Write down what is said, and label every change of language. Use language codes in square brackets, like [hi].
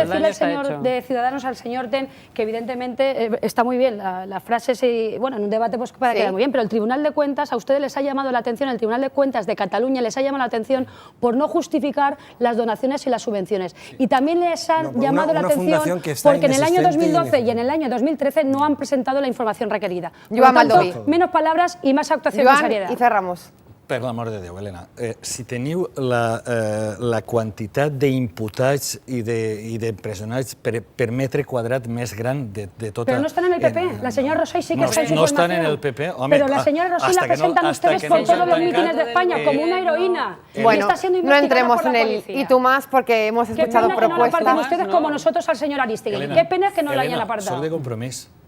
[es] decirle al señor de Ciudadanos, al señor Ten, que evidentemente está muy bien las frases y, bueno, en un debate pues puede quedar muy bien, pero el Tribunal de Cuentas a ustedes les ha llamado la atención, el Tribunal de Cuentas de Cataluña les ha llamado la atención por no justificar las donaciones y las subvenciones. Y también les han llamado la atención porque en el año 2012 y en el año 2013 no han presentado la información requerida. Por lo tanto, menos palabras y más actuación con seriedad. Y cerramos. [ca] Per l'amor de Déu, Helena, si teniu la quantitat d'imputats i d'empresonats per metre quadrat més gran de tota... [es] Pero no están en el PP, la señora Rosell sí que está en su No están en el PP, home... Pero la señora Rosell la presentan ustedes por todos los mítines de España como una heroína. Bueno, no entremos en el y tú más porque hemos escuchado propuestas. Qué pena que no la aparten ustedes como nosotros al señor Aristegui. Qué pena que no la hayan apartado. [ca] Soc de Compromís.